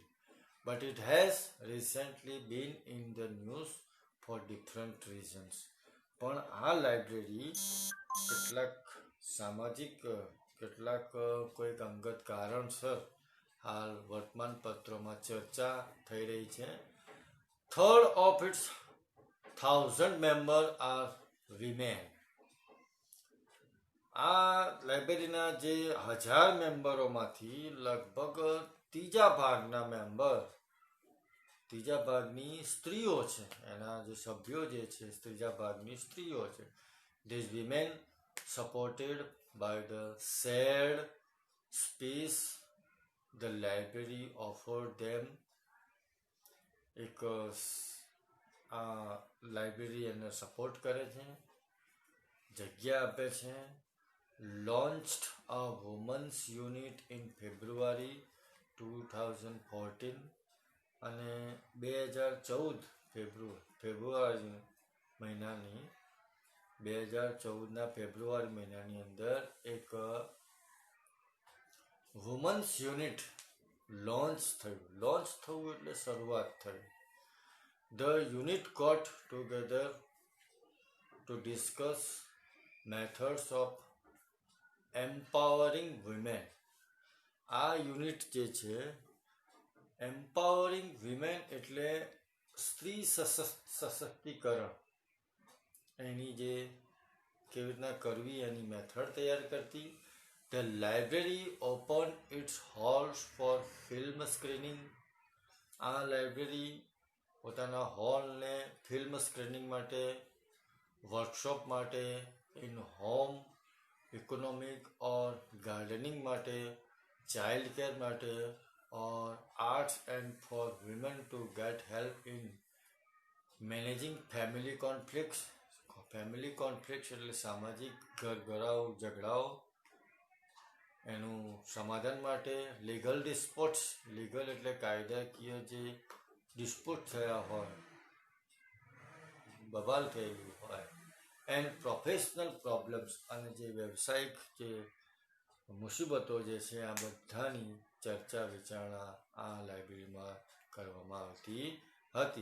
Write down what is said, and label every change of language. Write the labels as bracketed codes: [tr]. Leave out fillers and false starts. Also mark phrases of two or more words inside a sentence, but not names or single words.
[en] But it has recently been in the news for different reasons. [gu] પણ આ લાઇબ્રેરી કેટલાક કોઈક અંગત કારણસર હાલ વર્તમાન પત્રોમાં ચર્ચા થઈ રહી છે. [en] 3rd of its 1000 member are women. [gu] આ લાઇબ્રેરીના જે 1000 મેમ્બરોમાંથી લગભગ ત્રીજા ભાગની સ્ત્રીઓ છે. એના જે સભ્યો જે છે ત્રીજા ભાગની સ્ત્રીઓ છે. [en] These women, supported by the shared space the library offered them, [gu] એક આ લાઇબ્રેરી એને સપોર્ટ કરે છે, જગ્યા આપે છે. [en] launched a women's unit in February 2014. [gu] અને 2014 ફેબ્રુઆરી મહિનાની 2014ના ફેબ્રુઆરી મહિનાની અંદર એક [en] women's unit [gu] લોન્ચ થયું એટલે શરૂઆત થઈ. [en] The unit got together to discuss methods of empowering women. [gu] આ યુનિટ જે છે [en] empowering women [gu] એટલે સ્ત્રી સશક્તિકરણ, એની જે કેવી રીતના કરવી એની મેથડ તૈયાર કરતી. [en] The library opened its halls for film screening. [gu] આ લાઇબ્રેરી પોતાના હોલને [en] film screening [gu] માટે, વર્કશોપ માટે, [en] in home economic or gardening [gu] માટે, [en] child care [gu] માટે, [en] or arts and for women to get help in managing family conflicts. family conflicts [gu] એટલે સામાજિક ઘરઘરાઓ ઝઘડાઓ એનું સમાધાન માટે, [en] legal disputes, [gu] લીગલ એટલે કાયદાકીય જે ડિસ્પ્યુટ થયા હોય, બબાલ થયેલી હોય, [en] and professional problems [gu] અને જે વ્યવસાયિક જે મુસીબતો જે છે આ બધાની ચર્ચા વિચારણા આ લાઇબ્રેરીમાં કરવામાં આવતી હતી.